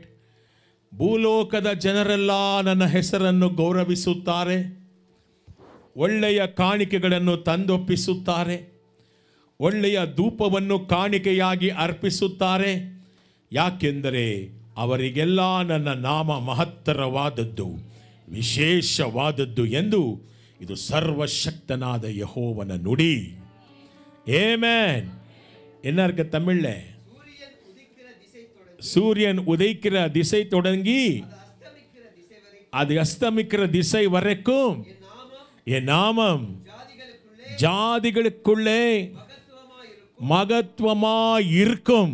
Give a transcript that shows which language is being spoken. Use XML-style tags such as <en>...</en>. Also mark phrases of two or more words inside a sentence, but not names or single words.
<kn>ಭೂಲೋಕದ ಜನರೆಲ್ಲ ನನ್ನ ಹೆಸರನ್ನು ಗೌರವಿಸುತ್ತಾರೆ, ಒಳ್ಳೆಯ ಕಾಣಿಕೆಗಳನ್ನು ತಂದೊಪ್ಪಿಸುತ್ತಾರೆ, ಒಳ್ಳೆಯ ಧೂಪವನ್ನು ಕಾಣಿಕೆಯಾಗಿ ಅರ್ಪಿಸುತ್ತಾರೆ. ಯಾಕೆಂದರೆ ಅವರಿಗೆಲ್ಲ ನನ್ನ ನಾಮ ಮಹತ್ತರವಾದದ್ದು, ವಿಶೇಷವಾದದ್ದು ಎಂದು ಇದು ಸರ್ವಶಕ್ತನಾದ ಯೆಹೋವನ ನುಡಿ. ಆಮೆನ್.</kn> <ta>என்ன இருக்கு தமிழ்ல? சூரியன் உதைக்கிற திசை தொடங்கி அது அஸ்தமிக்கிற திசை வரைக்கும் என் நாமம் ஜாதிகளுக்குள்ளே மகத்துவமாய் இருக்கும்.</ta>